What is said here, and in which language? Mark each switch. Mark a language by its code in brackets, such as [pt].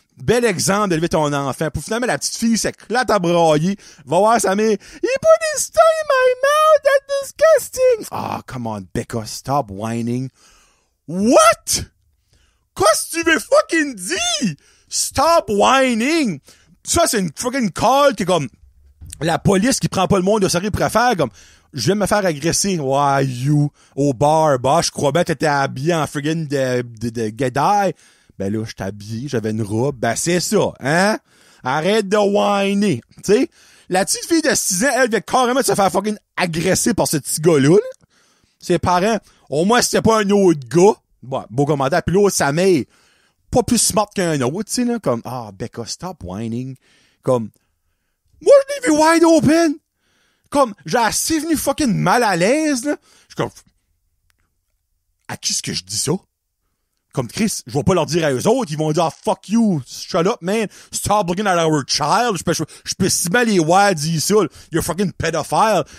[fr] Bel exemple d'élever ton enfant. Pour finalement, la petite fille s'éclate à brailler. Va voir sa mère. [en] He put his tongue in my mouth. That's disgusting. Ah, come on, Becca. Stop whining. What? [fr] Qu'est-ce que tu veux fucking dire? [en] Stop whining. [fr] Ça, c'est une fucking call qui est comme la police qui prend pas le monde au sérieux pour faire comme je viens de me faire agresser. [en] Why you? [fr] Au bar. Bah, je crois bien que t'étais habillé en friggin' de guédaille. Ben là, je suis habillé, j'avais une robe. Ben c'est ça, hein? Arrête de whiner. Tu sais, la petite fille de 6 ans, elle vient carrément de se faire fucking agresser par ce petit gars-là. Là. Ses parents, au moins c'était pas un autre gars. Bon, beau commentaire. Puis l'autre, sa mère, pas plus smart qu'un autre, tu sais, là. Comme, [en] Becca, stop whining. [fr] Comme, moi, je l'ai vu [en] wide open. [fr] Comme, j'ai assez venu fucking mal à l'aise, là. Je suis comme, à qui est-ce que je dis ça? Comme Chris, je vais pas leur dire à eux autres, ils vont dire [en] fuck you, shut up man, stop looking at our child, [fr] je peux si mal les wild dire ça, [en] you're fucking [fr] pédophile.